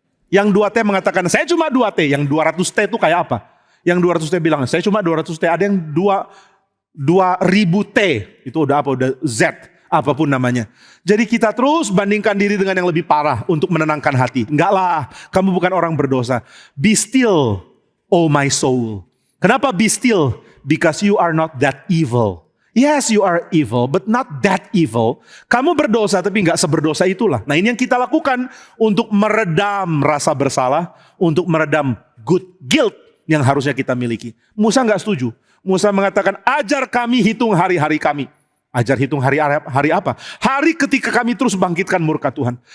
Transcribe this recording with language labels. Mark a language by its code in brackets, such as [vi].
[id] Yang 2T mengatakan, saya cuma 2T. Yang 200T itu kayak apa? Yang 200T bilang, saya cuma 200T. Ada yang 2000T. Itu udah apa? Udah Z. Apapun namanya. Jadi kita terus bandingkan diri dengan yang lebih parah untuk menenangkan hati. Enggak lah, kamu bukan orang berdosa. [en] Be still, oh my soul. [id] Kenapa [en] be still? Because you are not that evil. Yes, you are evil, but not that evil. [id] Kamu berdosa, tapi enggak seberdosa itulah. Nah ini yang kita lakukan untuk meredam rasa bersalah, untuk meredam good guilt yang harusnya kita miliki. Musa enggak setuju. Musa mengatakan, ajar kami hitung hari-hari kami. Ajar hitung hari apa? Hari ketika kami terus bangkitkan murka Tuhan.